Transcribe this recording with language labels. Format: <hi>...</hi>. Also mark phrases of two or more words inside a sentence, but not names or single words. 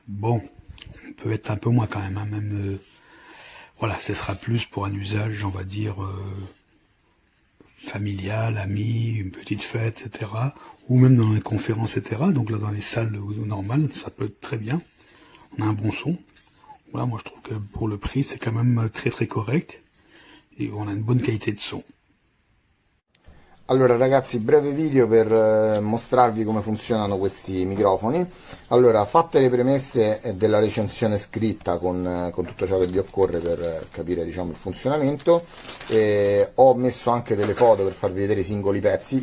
<fr>Bon, on peut être un peu moins quand même, hein, même voilà, ce sera plus pour un usage, on va dire, familial, ami, une petite fête, etc. Ou même dans les conférences, etc. Donc là, dans les salles normales, ça peut être très bien. On a un bon son. Voilà, moi je trouve que pour le prix, c'est quand même très correct. Et on a une bonne qualité de son.</fr> <it>Allora ragazzi, breve video per mostrarvi come funzionano questi microfoni. Allora, fatte le premesse della recensione scritta con tutto ciò che vi occorre per capire diciamo il funzionamento, ho messo anche delle foto per farvi vedere i singoli pezzi.</it>